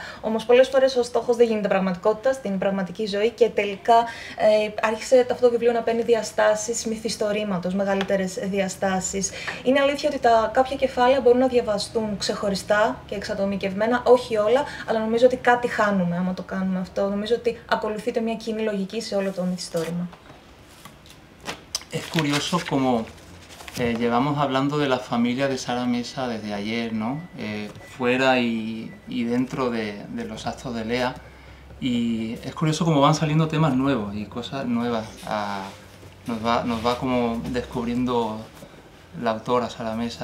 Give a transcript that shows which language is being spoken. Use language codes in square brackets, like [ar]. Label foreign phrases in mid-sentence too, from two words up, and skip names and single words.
[el] Όμως πολλές φορές ο στόχος δεν γίνεται πραγματικότητα στην πραγματική ζωή και τελικά άρχισε αυτό το βιβλίο να παίρνει διαστάσεις μυθιστορήματος, μεγαλύτερες διαστάσεις. Είναι αλήθεια ότι κάποια κεφάλαια μπορούν να διαβαστούν ξεχωριστά και εξατομικευμένα, όχι όλα, αλλά νομίζω ότι κάτι χάνουμε άμα το κάνουμε αυτό. Νομίζω ότι ακολουθείται μια κοινή λογική σε όλο το μυθιστόρημα. [es] Es curioso como llevamos hablando de la familia de Sara Mesa desde ayer, ¿no? Fuera y dentro de los actos de Lea, y es curioso como van saliendo temas nuevos y cosas nuevas. Nos va como descubriendo la autora Sara Mesa.